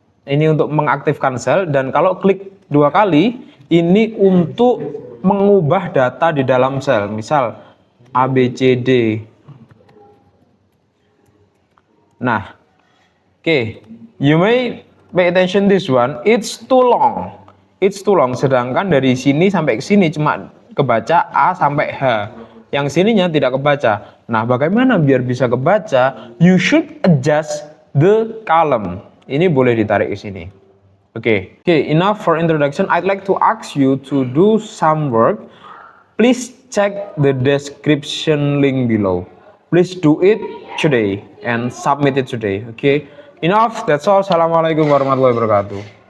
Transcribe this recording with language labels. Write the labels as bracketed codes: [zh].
[id] Ini untuk mengaktifkan sel. Dan kalau klik dua kali, ini untuk mengubah data di dalam sel. Misal A, B, C, D. Nah, okay. [en] You may pay attention this one. It's too long. It's too long. [id] Sedangkan dari sini sampai ke sini cuma kebaca A sampai H. Yang sininya tidak kebaca. Nah, bagaimana biar bisa kebaca? [en] You should adjust the column. [id] Ini boleh ditarik ke sini. [en] Okay, enough for introduction. I'd like to ask you to do some work. Please check the description link below. Please do it today and submit it today. Okay, enough. That's all. [ar] Assalamualaikum warahmatullahi wabarakatuh.